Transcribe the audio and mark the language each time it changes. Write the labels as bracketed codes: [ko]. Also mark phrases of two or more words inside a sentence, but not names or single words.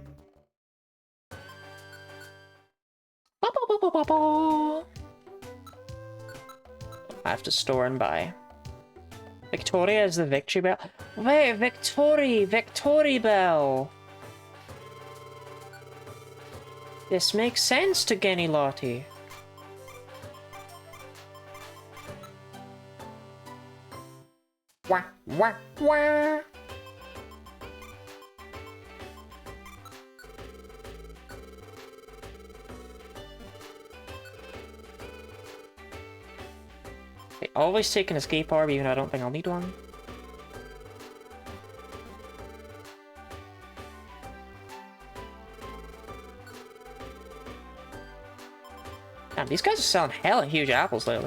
[en] I have to store and buy. Victoria is the victory bell. Wait, Victory Bell. This makes sense to Genny Lottie. Wah, wah, wah. Okay, always take an escape orb, even though I don't think I'll need one. Damn, these guys are selling hella huge apples lately.